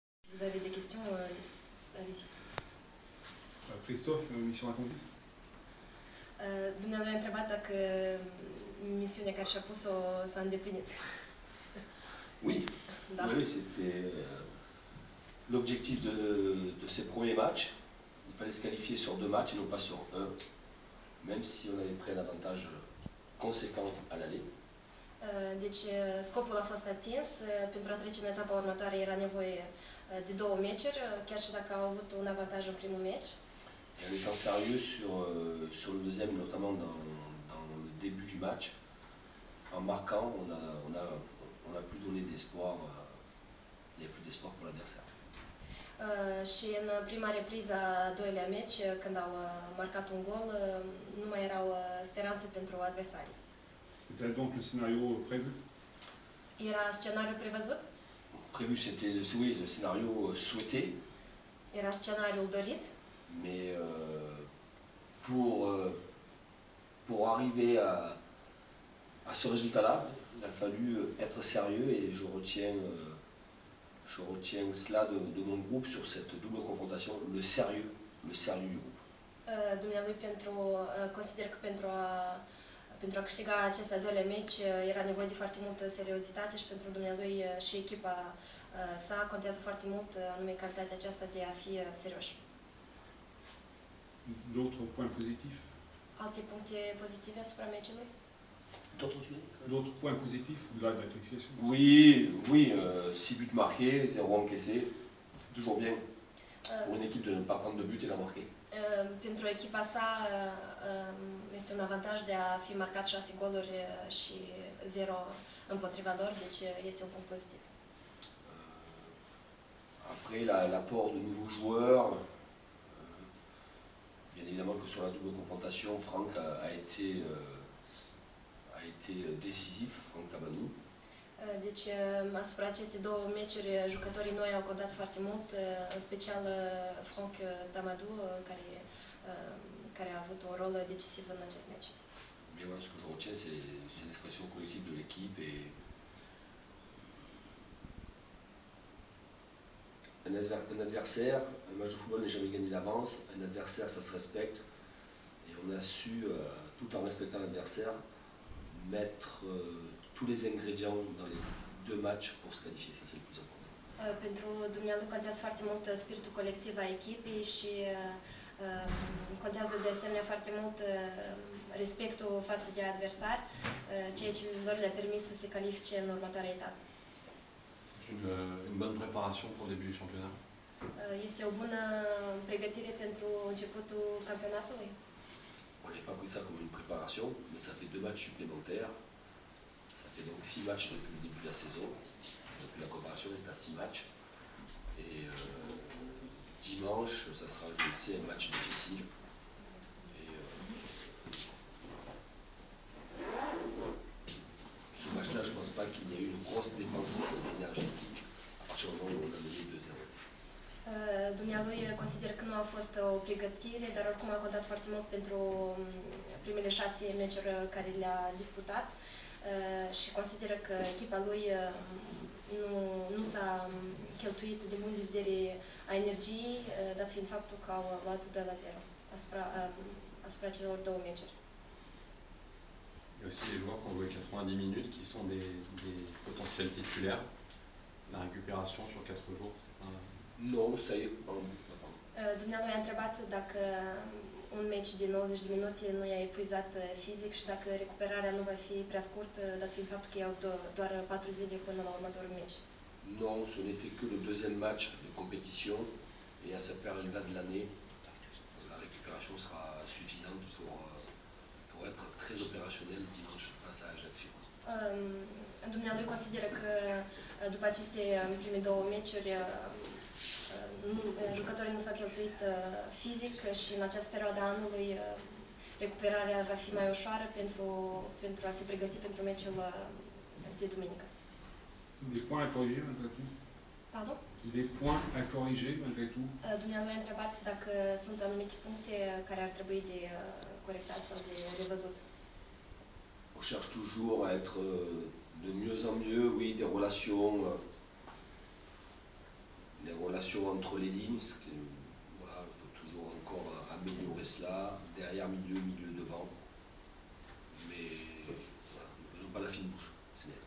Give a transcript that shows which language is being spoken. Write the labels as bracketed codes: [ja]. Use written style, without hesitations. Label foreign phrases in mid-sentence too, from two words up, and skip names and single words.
[fr] vous avez des questions, allez-y. Christophe, mission accomplie. [ro] Dumnealui a întrebat dacă misiunea care și-a pus-o s-a îndeplinit. [fr] Oui, [ro] Da. [fr] oui, c'était l'objectif de ces premiers matchs. Il fallait se qualifier sur 2 matchs et non pas sur 1, même si on avait pris un avantage conséquent à l'aller. [ro] Deci scopul a fost atins. Pentru a trece în etapa următoare era nevoie de 2 meciuri, chiar și dacă au avut un avantaj în primul meci. [fr] Et en étant sérieux sur le deuxième, notamment dans le début du match, en marquant, on a plus donné d'espoir, il n'y avait plus d'espoir pour l'adversaire. [ro] Și în prima repriză a doilea meci, când au marcat un gol, nu mai erau speranțe pentru adversarii. [fr] C'était donc le scénario prévu. [ro] Era scenariul prevăzut? [fr] Prévu, c'était oui, le scénario souhaité, [ro] Era scenariul dorit? [fr] mais pour arriver à ce résultat-là, il a fallu être sérieux et je retiens cela de mon groupe sur cette double confrontation, le sérieux du groupe. [ro] Dumnealui consider că pentru a câștiga acest al doilea meci era nevoie de foarte multă seriozitate și pentru dumnealui și echipa sa contează foarte mult anume calitatea aceasta de a fi serioși. [fr] D'autres points positifs. [ro] Alte puncte pozitive asupra meciului? [fr] D'autres points positifs au-delà de la qualification. Oui, 6 buts marqués, 0 encaissés, c'est toujours bien pour une équipe de ne pas prendre de but et d'en marquer. [ro] Pentru echipa sa este un avantaj de a fi marcat 6 goluri și 0 împotriva lor, deci este un punct pozitiv. [fr] Après, l'apport de nouveaux joueurs, bien évidemment que sur la double confrontation, Franck a été décisif, Franck Tabanou. [ro] Deci, asupra aceste 2 meciuri, jucătorii noi au contat foarte mult, în special Franck Tamadou, care a avut un rol decisiv în acest meci. [fr] Mais voilà, ce que je retiens, c'est l'expression collective de l'équipe et un adversaire, un match de football n'est jamais gagné d'avance, un adversaire ça se respecte et on a su, tout en respectant l'adversaire, mettre tous les ingrédients dans les 2 matchs pour se qualifier, ça c'est le plus important. [ro] Pentru dumnealui contează foarte mult spiritul colectiv a echipei și contează de asemenea foarte mult respectul față de adversari, ceea ce lor le-a permis să se califice în următoarea etapă. [fr] C'est une bonne préparation pour le début du championnat. [ro] Este o bună pregătire pentru începutul campionatului. [fr] On n'avait pas pris ça comme une préparation, mais ça fait 2 matchs supplémentaires. Ça fait donc 6 matchs depuis le début de la saison. Depuis la préparation, on est à 6 matchs. Et dimanche, ça sera, je le sais, un match difficile. Et ce match-là, je ne pense pas qu'il y ait eu une grosse dépense énergétique à partir du moment où on a mené 2-0. [ro] Dumnealui consider că nu a fost o pregătire, dar oricum a contat foarte mult pentru primele 6 meciuri care le-a disputat și consideră că echipa lui nu s-a cheltuit din punct de vedere a energiei, dat fiind faptul că au luat 2-0 asupra celor 2 meciuri. [fr] Il y a aussi des joueurs qui ont joué 90 minutes, qui sont des potentiels titulaires. La récupération sur 4 jours, c'est pas... Non, ça y est. [ro] Dumnealui a întrebat dacă un meci de 90 de minute nu i-a epuizat fizic și dacă recuperarea nu va fi prea scurtă, dat fiind faptul că iau doar 4 zile până la următorul meci. [fr] Non, ce n'était que le 2e match de compétition et à cette période-là de l'année, la récupération sera suffisante pour être très opérationnel dimanche face à Ajaccio. [ro] Dumnealui consideră că după aceste prime 2 meciuri jucătorii nu s-au cheltuit fizic și în această perioadă a anului recuperarea va fi mai ușoară pentru a se pregăti pentru meciul de duminică. [fr] Des points à corriger malgré tout. Pardon? Des points à corriger malgré tout. [ro] Dumnealui a întrebat dacă sunt anumite puncte care ar trebui de corectat sau de revăzut. [fr] On cherche toujours à être de mieux en mieux, oui, des relations relation entre les lignes, voilà, il faut toujours encore améliorer cela, derrière, milieu, devant. Mais voilà, ne faisons pas la fine bouche, c'est bien.